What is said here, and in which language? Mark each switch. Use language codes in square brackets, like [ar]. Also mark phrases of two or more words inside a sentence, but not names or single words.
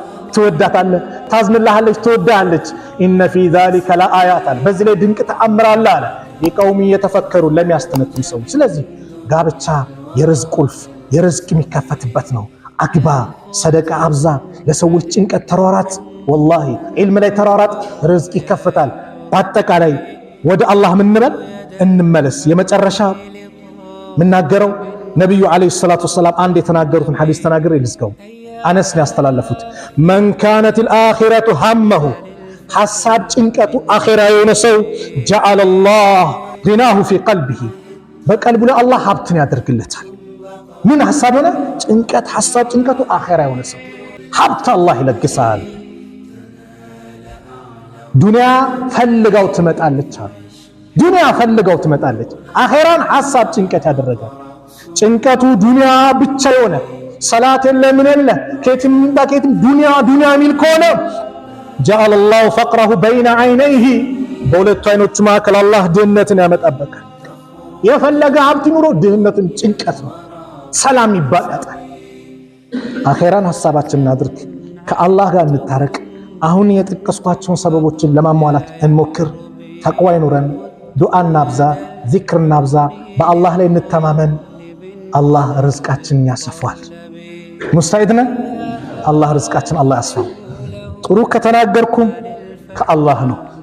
[am] ትወዳታለህ፣ ታዝንልሃለች፣ ትወዳለች። [ar] إن في ذلك لآيات [am] አለ፣ በዚህ ላይ ድንቅ ተአምር አለ አለ [ar] لقوم يتفكرون [am] ለሚያስተነትኑ ሰው። ስለዚህ ጋብቻ የርዝቅ ቁልፍ፣ የርዝቅ የሚከፈትበት ነው። አግባ፣ ሰደቃ አብዛ፣ ለሰዎች ጭንቀት ተሯራጥ። ወላሂ ዒልም ላይ ተሯራጥ፣ ርዝቅ ይከፈታል። በአጠቃላይ ወደ አላህ ምንበል እንመለስ። የመጨረሻ ምናገረው ነብዩ [ar] عليه الصلاة والسلام [am] አንድ የተናገሩትን ሐዲስ ተናግሬ ልዝጋው። አነስ ነው ያስተላለፉት። [ar] من كانت الآخرة همه [am] ሐሳብ ጭንቀቱ አኺራ የሆነ ሰው [ar] جعل الله غناه في قلبه [am] በቀልቡ ላይ አላህ ሀብትን ያደርግለታል። ምን ሐሳብ ሆነ? ጭንቀት ሐሳብ ጭንቀቱ አኺራ የሆነ ሰው ሀብት አላህ ይለግሳል። ዱንያ ፈልጋው ትመጣለች አሉ። ዱንያ ፈልጋው ትመጣለች። አኺራን ሐሳብ ጭንቀት ያደረጋል። ጭንቀቱ ዱንያ ብቻ የሆነ ሰላት የለ ምን የለ ከየትም ዱንያ የሚል ከሆነ [ar] جعل الله فقره بين [am] عينيه በሁለቱ አይኖቹ መካከል አላህ ድህነትን ያመጣበታል። የፈለገ ሀብት ኑሮ ድህነትን ጭንቀት ነው፣ ሰላም ይባላታል። አኺራን ሐሳባችንን እናድርግ፣ ከአላህ ጋር እንታረቅ። አሁን የጠቀስኳቸውን ሰበቦችን ለማሟላት እንሞክር። ተቅዋ ይኑረን፣ ዱዓ እናብዛ፣ ዚክር እናብዛ፣ በአላህ ላይ እንተማመን። አላህ ርዝቃችንን ያሰፋል። ሙስታዒድ ነን። አላህ ርዝቃችንን አላህ ያስፋው። ጥሩ ከተናገርኩም ከአላህ ነው፣